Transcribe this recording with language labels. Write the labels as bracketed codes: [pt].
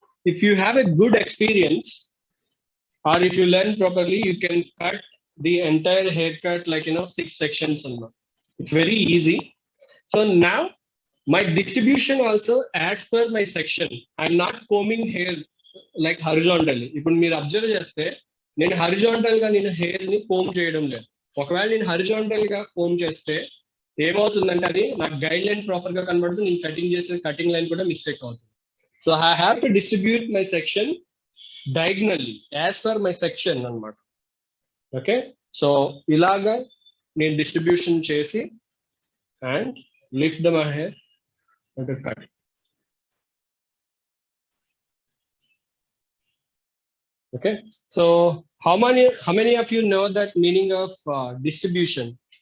[en] If you have a good experience, or if you learn properly, you can cut the entire haircut like 6 sections. It's very easy. So now my distribution also as per my section. I'm not combing hair like horizontally. [te] ఇప్పుడు మీరు observe చేస్తే నేను horizontal గా నేను hair ని come చేయడం లేదు. ఒకవేళ నేను హారిజాంటల్ గా కోమ్ చేస్తే ఏమవుతుందంటే అది నాకు గైడ్ లైన్ ప్రాపర్ గా కనబడుతుంది. నేను కటింగ్ చేసే కటింగ్ లైన్ కూడా మిస్టేక్ అవుతుంది. [en] so I have to distribute my section diagonally as per my section [te] అన్నమాట. ఓకే, సో ఇలాగా [en] నేను distribution చేసి and lift the my hair and cut. Okay, so how many of you know that meaning of distribution?